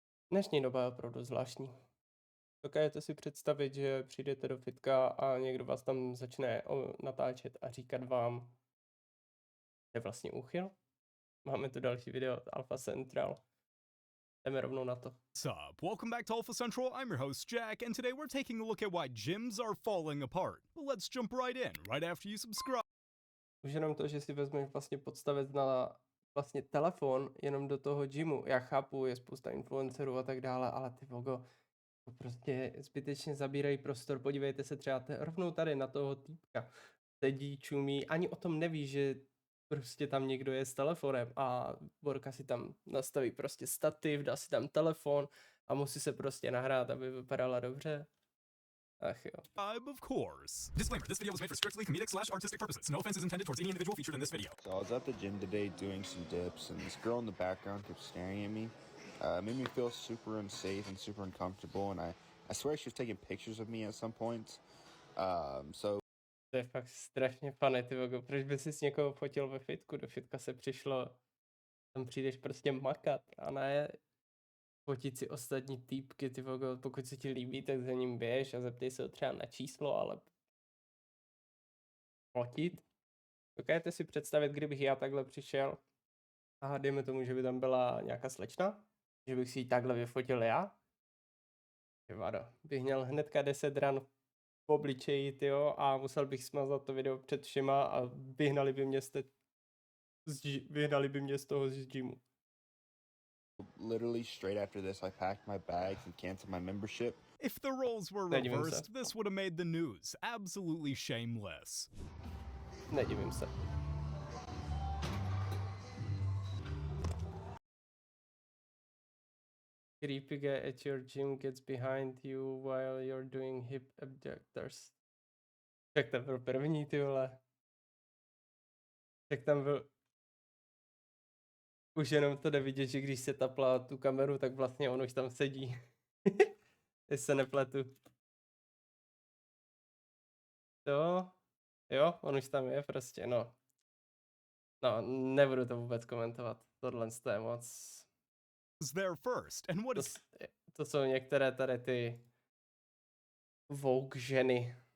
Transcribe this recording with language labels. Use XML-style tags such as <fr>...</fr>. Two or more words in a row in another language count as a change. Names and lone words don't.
<cs>Dnešní doba je opravdu zvláštní. Dokážete si představit, že přijdete do fitka a někdo vás tam začne natáčet a říkat vám, že je vlastně úchyl? Máme tu další video od Alpha Central. Jdeme rovnou na to.</cs> <en>What's up? Welcome back to Alpha Central. I'm your host, Jack, and today we're taking a look at why gyms are falling apart. But let's jump right in, right after you subscribe.</en> <cs>Už jenom to, že si vezmeš vlastně podstavec na vlastně telefon jenom do toho gymu. Já chápu, je spousta influencerů a tak dále, ale ty vogo, to prostě zbytečně zabírají prostor. Podívejte se třeba rovnou tady na toho týpka. Sedí, čumí, ani o tom neví, že prostě tam někdo je s telefonem a Borka si tam nastaví prostě stativ, dá si tam telefon a musí se prostě nahrát, aby vypadala dobře. Ach jo.</cs> <en>Of course. Disclaimer, this video was made for strictly comedic/artistic purposes. No offense is intended towards any individual featured in this video. So I was at the gym today doing some dips, and this girl in the background kept staring at me. It made me feel super unsafe and super uncomfortable, and I swear she was taking pictures of me at some point.</en> <cs>To je fakt strašně funny, ty vogo. Proč by si s někoho fotil ve fitku? Do fitka se přišlo, tam přijdeš prostě makat a ne fotit si ostatní týpky, ty vogo. Pokud se ti líbí, tak za ním běž a zeptej se ho třeba na číslo, ale fotit? Dokážete si představit, kdybych já takhle přišel a dejme tomu, že by tam byla nějaká slečna, že bych si ji takhle vyfotil já? Vado, bych měl hnedka 10 ran v obličeji, tyjo, a musel bych smazat to video před všema a vyhnali by mě z toho z gymu.</cs> <en>Literally straight after this, I packed my bags and canceled my membership. If the roles were</en> <cs>Nedivím se.</cs> <en>reversed, this would have made the news. Absolutely shameless.</en> <cs>Nedivím se.</cs> <en>Creepy guy at your gym gets behind you while you're doing hip abductors.</en> <cs>Tak tam byl první, ty vole. Tak tam byl... Už jenom to jde vidět, že když se tapla tu kameru, tak vlastně on už tam sedí. Jestli se nepletu. To... Jo, on už tam je prostě, no. No, nebudu to vůbec komentovat. Tohle je moc...</cs> <en>Was there first, and what is</en> <cs>To jsou některé tady ty Vogue ženy.</cs>